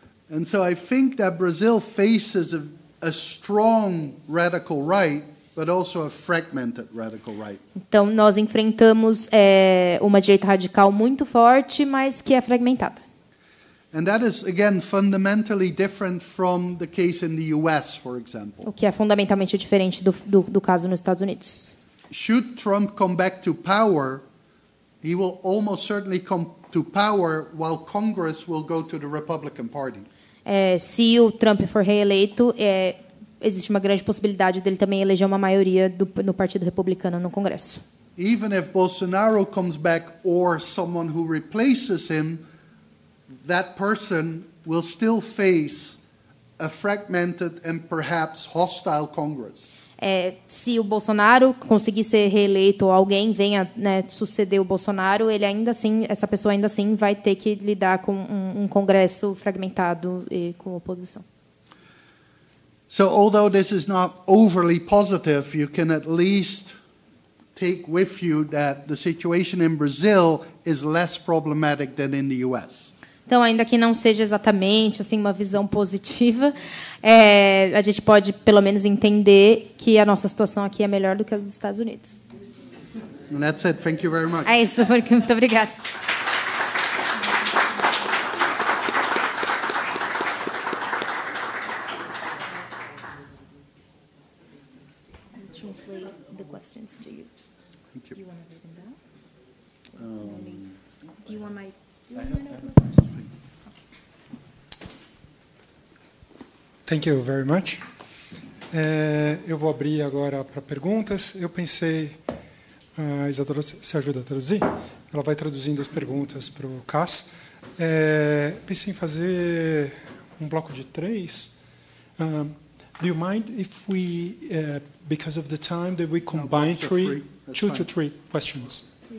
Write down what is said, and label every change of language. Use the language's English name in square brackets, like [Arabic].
[English] And so I think that Brazil faces a strong radical right, but also a fragmented radical right. [Portuguese] Então nós enfrentamos uma direita radical muito forte, mas que é fragmentada. [English] And that is again fundamentally different from the case in the US, for example. [Portuguese] O que é fundamentalmente diferente do caso nos Estados Unidos. [English] Should Trump come back to power, he will almost certainly come to power while Congress will go to the Republican Party. [Portuguese] Se o Trump for reeleito, existe uma grande possibilidade dele também eleger uma maioria no Partido Republicano no Congresso. [English] Even if Bolsonaro comes back or someone who replaces him, that person will still face a fragmented and perhaps hostile Congress. [Portuguese] Se o Bolsonaro conseguir ser reeleito ou alguém venha suceder o Bolsonaro, essa pessoa ainda assim vai ter que lidar com um Congresso fragmentado e com oposição. [English] So although this is not overly positive, you can at least take with you that the situation in Brazil is less problematic than in the US. [Portuguese] Então, ainda que não seja exatamente uma visão positiva, a gente pode, pelo menos, entender que a nossa situação aqui é melhor do que a dos Estados Unidos. [English] And that's it. Thank you very much. [Portuguese] É isso. Muito obrigada. [English] Translate the questions to you. Thank you. Do you want to write them down? Do you want my... Thank you very much. [Portuguese] Eu vou abrir agora para perguntas. Eu pensei, a Isadora se ajuda a traduzir? Ela vai traduzindo as perguntas para o Cas. Pensei em fazer um bloco de 3. [English] Do you mind if we, because of the time, that we combine two to three questions?